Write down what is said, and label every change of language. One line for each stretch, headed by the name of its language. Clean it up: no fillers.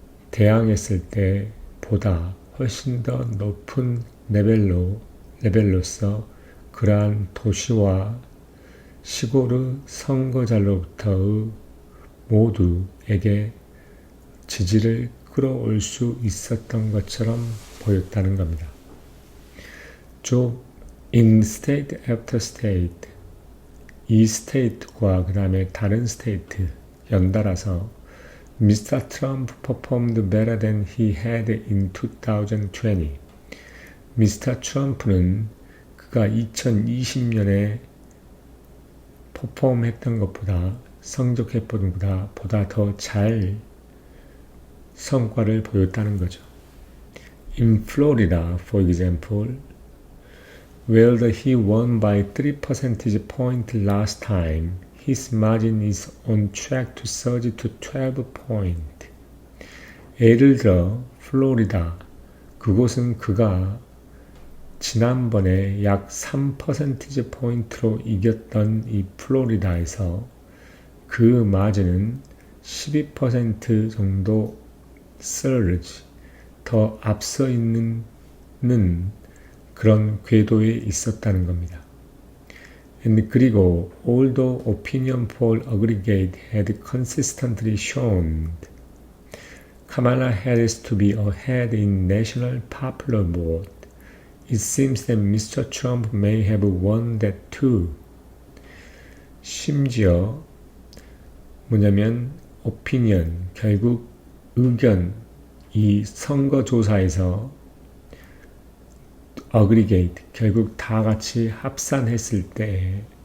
Korean: 대항했을 때보다 훨씬 더 높은 레벨로서 그러한 도시와 시골의 선거자로부터의 모두에게 지지를 끌어올 수 있었던 것처럼 보였다는 겁니다.
English: In state after state,
Korean: 이 스테이트과 그 다음에 다른 스테이트 연달아서 Mr.
English: Trump performed better than he had in 2020. Mr.
Korean: Trump는 그가 2020년에 퍼폼했던 것보다 성적했던 것보다 더 잘 성과를 보였다는 거죠.
English: In Florida, for example, where he won by 3 percentage points last time, his margin is on track to surge to 12 points.
Korean: 예를 들어 플로리다, 그곳은 그가 지난번에 약 3% 포인트로 이겼던 이 플로리다에서 그 마진은 12% 정도 surge, 더 앞서 있는 그런 궤도에 있었다는 겁니다. 그리고
English: although opinion poll aggregate had consistently shown Kamala Harris to be ahead in national popular vote, it seems that Mr. Trump may have won that too.
Korean: 심지어 뭐냐면 opinion, 결국 의견, 이 선거조사에서 aggregate, 결국 다 같이 합산했을 때